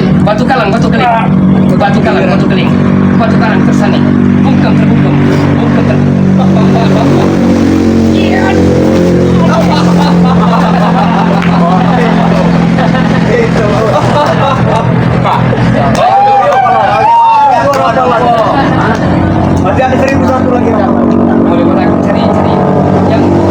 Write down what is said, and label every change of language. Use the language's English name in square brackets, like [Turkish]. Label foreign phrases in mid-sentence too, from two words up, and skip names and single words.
[Indonesian] Batu kalang, batu keling. Batu kalang, batu keling. Batu kalang tersane. Bungkem terbungkem. Bungkem terbungkem. Iya. Masih ada 1.001 lagi. Boleh orang cari yang